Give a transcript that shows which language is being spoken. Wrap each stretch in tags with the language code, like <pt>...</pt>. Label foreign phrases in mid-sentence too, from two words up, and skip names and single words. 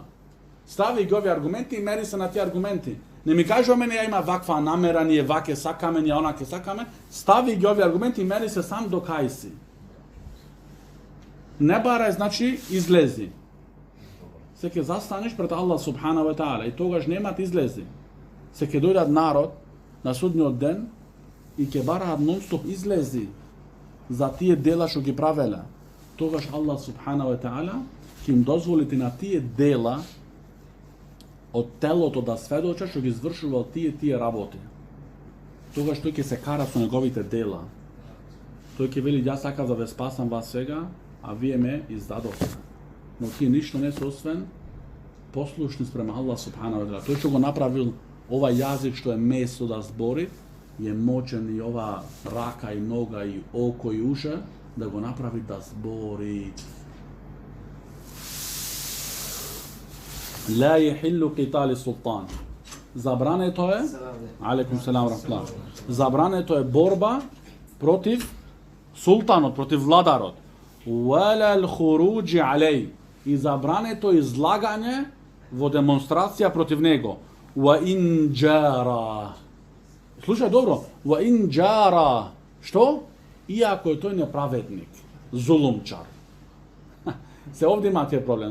<mk>Стави ги овие аргументи и мери се на тие аргументи. Не ми кажува мене ја има ваква намера, ние ваке сакаме, ние онаке сакаме. Стави ги овие аргументи и мери се сам до кај си. Не барај, значи излези. Се ќе застанеш пред Аллах</mk> <ar>سبحانه وتعالى</ar> <mk>и тогаш нема да излези. Се ќе дојдат народ на судниот ден и ќе бараат нон-стоп излези за тие дела што ги правеле. Тогаш Аллах</mk> <ar>سبحانه وتعالى</ar> <mk>ќе им дозволите на тие дела од телото да сведочат што ги извршувал тие работи. Тогаш тој ќе се кара со неговите дела. Тој ќе вели: јас сакав да ве спасам вас сега, а вие ме издадовте. Но тие ништо не се освен послушни спрема Аллах</mk> <ar>سبحانه وتعالى.</ar> <mk>Тој што го направил ова јазик што е место да збори, е мочен и ова рака и нога и око и уша да го направи да збори.</mk> <ar>لا يحل قتال السلطان.</ar> <mk>Забрането е,</mk> <ar>عليكم السلام رحمة الله.</ar> <mk>Забрането е борба против султанот, против владарот.</mk> <ar>ولا الخروج عليه.</ar> <mk>И забрането е излагање во демонстрација против него.</mk> <ar>وإن جار.</ar> <mk>Слушај добро.</mk> <ar>وإن جار. Што?</ar> <mk>Иако е тој неправедник, зулумчар. Се овде има тие проблем.</mk>